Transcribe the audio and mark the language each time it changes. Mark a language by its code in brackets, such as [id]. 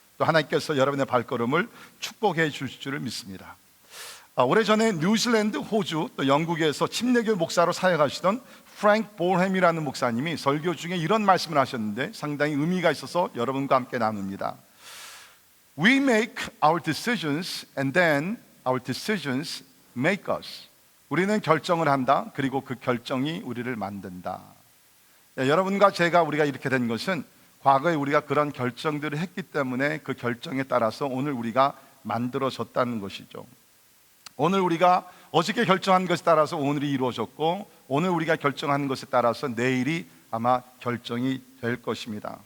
[ko] 또 하나님께서 여러분의 발걸음을 축복해 주실 줄을 믿습니다. 오래전에 뉴질랜드, 호주, 또 영국에서 침례교 목사로 사역하시던 프랭크 볼햄이라는 목사님이 설교 중에 이런 말씀을 하셨는데 상당히 의미가 있어서 여러분과 함께 나눕니다. [en] We make our decisions and then our decisions make us. [ko] 우리는 결정을 한다. 그리고 그 결정이 우리를 만든다. 여러분과 우리가 이렇게 된 것은 과거에 우리가 그런 결정들을 했기 때문에 그 결정에 따라서 오늘 우리가 만들어졌다는 것이죠. 오늘 우리가 어저께 결정한 것에 따라서 오늘이 이루어졌고, 오늘 우리가 결정하는 것에 따라서 내일이 아마 결정이 될 것입니다.